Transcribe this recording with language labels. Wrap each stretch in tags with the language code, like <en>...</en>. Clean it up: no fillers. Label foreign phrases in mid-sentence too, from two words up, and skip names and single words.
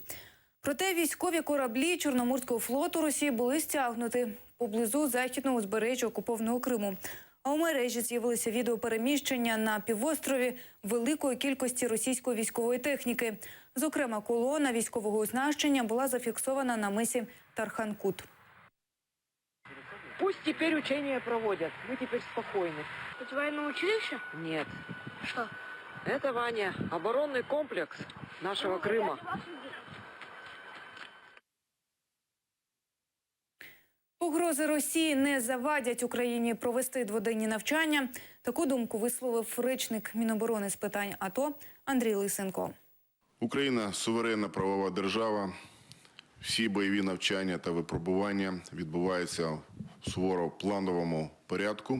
<uk>Проте військові кораблі Чорноморського флоту Росії були стягнуті поблизу західного узбережжя окупованого Криму. А у мережі з'явилися відео переміщення на півострові великої кількості російської військової техніки. Зокрема, колона військового оснащення була зафіксована на мисі Тархан-Кут.</uk> <ru>Пусть теперь учения проводят, мы теперь спокойны. Это военное училище? Нет, Что? это, Ваня, оборонный комплекс нашего Крыма.</ru> <uk>Погрози Росії не завадять Україні провести дводенні навчання. Таку думку висловив речник Міноборони з питань АТО Андрій Лисенко. Україна – суверенна правова держава. Всі бойові навчання та випробування відбуваються в суворо плановому порядку.</uk>